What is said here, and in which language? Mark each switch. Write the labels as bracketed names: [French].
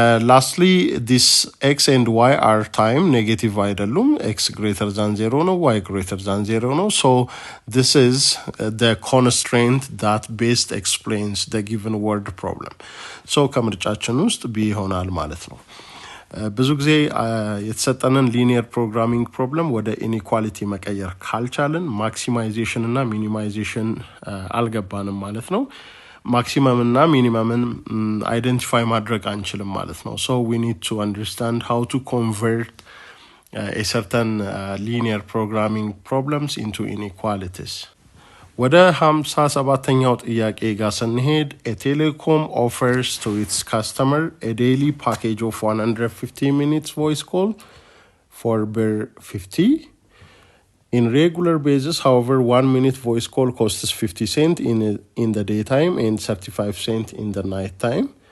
[English] lastly this x and y are time negative አይደሉም x greater than 0 ነው y greater than 0 ነው so this is the constraint that best explains the given word problem so [Amharic] ከምርጫችን ውስጥ b ይሆናል ማለት ነው ብዙ ጊዜ የተሰጠንን ሊኒየር ፕሮግራሚንግ ፕሮብለም ወደ ኢኒኳሊቲ መቀየር ካልቻለን ማክሲማይዜሽን እና ሚኒማይዜሽን አልገባንም ማለት ነው። ማክሲመም እና ሚኒመምን አይደንቲፋይ ማድረግ አንችልም ማለት ነው። [English] So we need to understand how to convert a certain linear programming problems into inequalities. [Amharic] ወደ 57ኛው ጥያቄ ጋር ስንሄድ [English] a telecom offers to its customer a daily package of 150 minutes voice call for per 50. In regular basis, however, 1 minute voice call costs 50 cents in the daytime and 35 cents in the night time.